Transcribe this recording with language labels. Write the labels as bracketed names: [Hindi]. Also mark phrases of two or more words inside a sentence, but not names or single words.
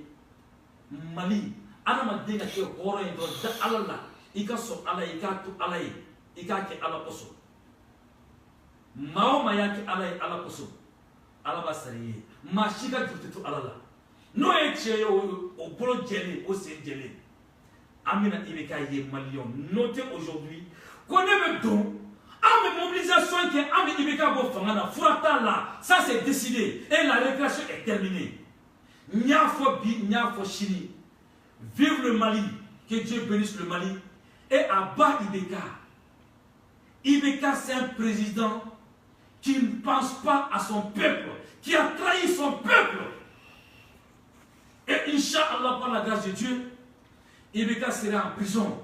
[Bambara] Mali adamaden ka kɛ hɔrɔn ye dɔrɔn da ala la i ka sɔn ala ye i k'a to ala ye i k'a kɛ ala kosɔn maa o maa y'a kɛ ala ye ala kosɔn ala b'a sara i ye maa si ka juru tɛ to ala la n'o ye tiɲɛ ye o bolo jɛlen o sen jɛlen an bɛna IBK ye maliyɛnw [French] notez aujourd'hui [Bambara] ko ne bɛ don an bɛ mobilisation kɛ an bɛ IBK bɔ fanga la fura t'a la [French] ça c'est décidé et la récréation est terminée [Bambara] n y'a fɔ bi n y'a fɔ sini [French] vive le Mali que Dieu bénisse le Mali et à bas IBK. IBK c'est un président qui ne pense pas à son peuple, qui a trahi son peuple. Et Inch'Allah, par la grâce de Dieu, IBK sera en prison.